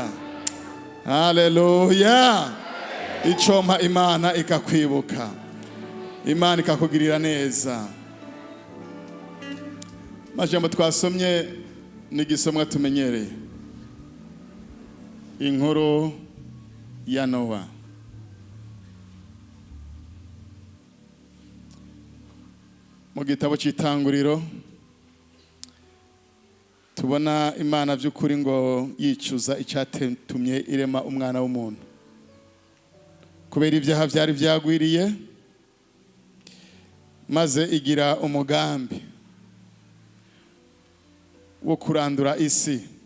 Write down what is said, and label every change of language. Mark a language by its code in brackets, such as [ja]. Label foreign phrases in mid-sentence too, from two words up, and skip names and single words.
[rn] Haleluya! Icompa Imana ikakwibuka, Imana ikakugirira neza. Majambo twasomye ni igisomwa tumenyereye, inkuru ya Nowa. [rw] Mu gitabo cy'Itanguriro tubona Imana by'ukuri ngo yicuza icyatumye irema umwana w'umuntu, kubera ibyaha byari byagwiriye, maze igira umugambi wo kurandura isi.